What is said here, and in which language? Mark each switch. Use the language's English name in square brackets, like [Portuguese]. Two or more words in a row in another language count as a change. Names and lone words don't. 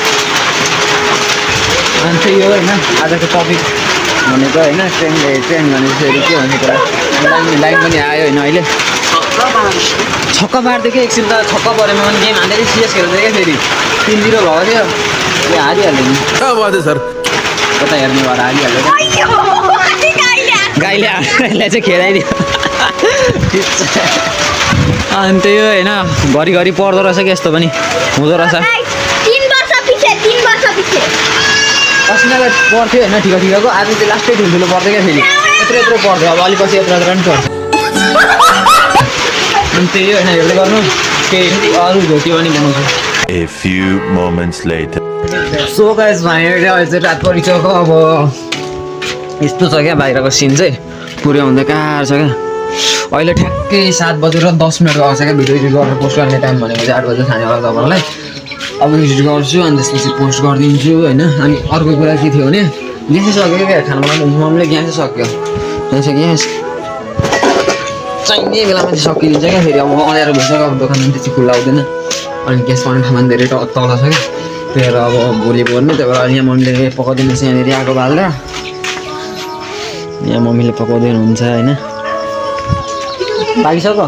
[Nepali] अनि त्यही हो होइन आजको टपिक भनेको होइन। ट्रेन भनेपछि फेरि के भन्ने कुरा, लाइन पनि आयो होइन। अहिले छक्क पार्थ्यो क्या, एकछिन त छक्क परेमा पनि गेम हान्दै सिएस खेल्दै क्या। फेरि 3-0 भएको थियो, त्यो हारिहाल्यो नि। [Hindi] क्या बात है सर। [Nepali] कता हेर्ने भएर हारिहाल्यो क्या। गाईले यसलाई चाहिँ खेदाइदियो अनि त्यही हो होइन घरिघरि पर्दो रहेछ कि यस्तो पनि हुँदो रहेछ 3 वर्ष पछि अस्तिलाई पर्थ्यो होइन ठिक ठिकको आज चाहिँ लास्टै ठुल्ठुलो पर्थ्यो क्या फेरि यत्रो पर्थ्यो अब अलिक पछि यत्रो पनि पर्छ अनि त्यही होइन हेर्दै गर्नु केही अरू घोट्यो पनि बनाउँछु [English] A few moments later. so guys [Nepali] भाइहरूले अहिले चाहिँ रात परिसक्यो अब यस्तो छ क्या बाहिरको सिन चाहिँ पुरै हुँदै कहाँ छ क्या अहिले ठ्याक्कै 7:10 भएको छ क्या भिडियो एडिट गरेर पोस्ट गर्ने टाइम भनेको चाहिँ 8 बजे खाने होला तपाईँलाई अब एडिट गर्छु अनि त्यसपछि पोस्ट गरिदिन्छु होइन अनि अर्को कुरा के थियो भने ग्यासै सक्यो क्या खाना बनाउनु मम्मीले ग्यासै सक्यो ग्यास चाहिने बेलामा चाहिँ सकिदिन्छ क्या फेरि अब अँध्यारो भइसक्यो अब दोकानमा त्यति खुल्ला हुँदैन अनि ग्यास पाउने ठाउँमा धेरै तल छ क्या त्यही भएर अब भोलि पर्ने त्यही भएर यहाँ मम्मीले पकाइदिनुहोस् यहाँनिर आगो बाल्दा यहाँ मम्मीले पकाउँदै हुनुहुन्छ होइन पाकिसक्यो